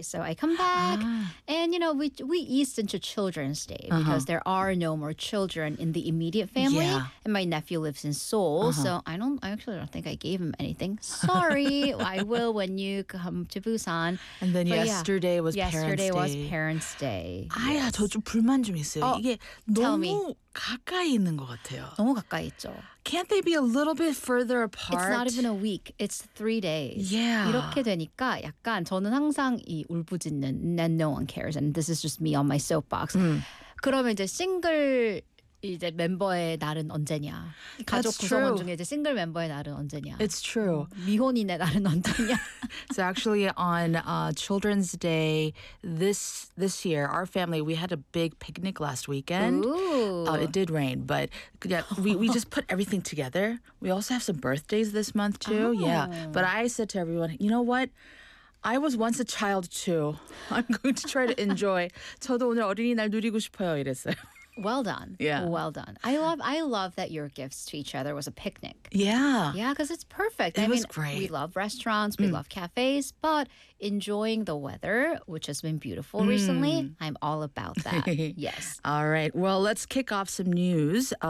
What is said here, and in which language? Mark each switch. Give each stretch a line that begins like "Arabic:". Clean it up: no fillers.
English: So I come back, and you know, we eased into Children's Day because there are no more children in the immediate family, and my nephew lives in Seoul. I actually don't think I gave him anything. Sorry, I will when you come to Busan. And then Parents' Day.
Korean: 아야, 저 좀 불만 좀 있어요. 이게 너무 가까이 있는 것 같아요. 너무 가까이 있죠.
English: Can't they be a little bit further apart? It's not even a week. It's 3 days. Yeah.
Korean: 이렇게 되니까 약간 저는 항상 이 울부짖는
English: and no one cares and this is just me on my soapbox.
Korean: 그러면 이제 싱글 이제 멤버의 날은 언제냐? 가족 구성원 중에 이제 싱글 멤버의 날은 언제냐?
English: It's true.
Korean: 미혼인의 날은 언제냐?
English: So actually on Children's Day this year, our family, we had a big picnic last weekend. Ooh. It did rain, but yeah, we just put everything together. We also have some birthdays this month too. Oh. Yeah. But I said to everyone, you know what? I was once a child too. I'm going to try to enjoy.
Korean: 저도 오늘 어린이날 누리고 싶어요 이랬어요.
English: Well done. Yeah. Well done. I love that your gifts to each other was a picnic. Yeah. Yeah, because it's perfect. It was great. We love restaurants. We love cafes. But enjoying the weather, which has been beautiful recently, I'm all about that. Yes. All right. Well, let's kick off some news.